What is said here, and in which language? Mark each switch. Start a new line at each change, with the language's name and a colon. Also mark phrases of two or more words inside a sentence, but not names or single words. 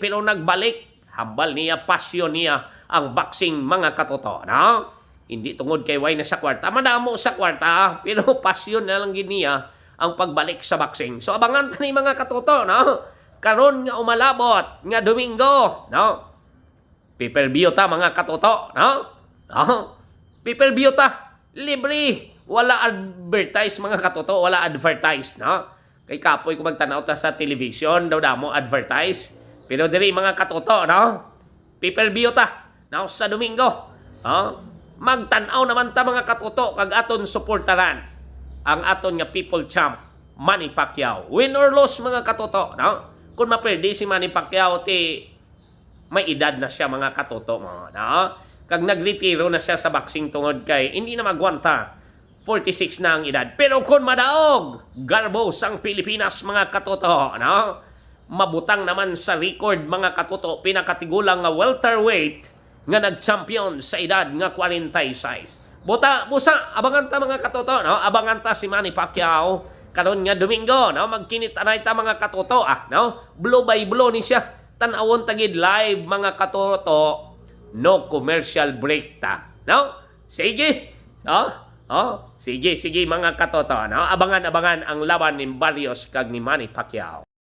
Hiligaynon: Pero nagbalik, hambal niya, pasyon niya ang boxing mga katoto. Hindi tungod kay way na sa kwarta. Madamo sa kwarta, pero pasyon na lang niya ang pagbalik sa boxing. So abangan tani mga katoto, karon nga umalabot nga Domingo, pay-per-view ta mga katoto, pay-per-view ta, libre. Wala advertise mga katoto, wala advertise, Kay kapoy kung magtanaw ta sa television, daw damo advertise. Pero diri mga katoto, pay-per-view ta, sa Domingo. Magtanaw naman ta mga katoto, kag aton suportaran ang aton nga
English: people champ,
Hiligaynon: Manny Pacquiao.
English: Win or loss
Hiligaynon: mga katoto, Kung maperde si Manny Pacquiao, may edad na siya mga katoto, Kag nagretiro na siya sa boxing tungod kay hindi na magwanta. 46 na ang edad. Pero kung madaog, garbo sang Pilipinas mga katoto, mabutang naman sa record mga katoto, pinakatigulang nga welterweight nga nag-champion sa edad nga 46. Busa, abangan ta mga katoto, abangan ta si Manny Pacquiao karon nga Domingo, magkinitanay ta mga katoto,
English: blow by blow
Hiligaynon: ni siya. Tanawon tagid live mga katoto,
English: no commercial break
Hiligaynon: ta. Sige, sige mga katoto. Abangan ang laban ni Barrios kag ni Manny Pacquiao.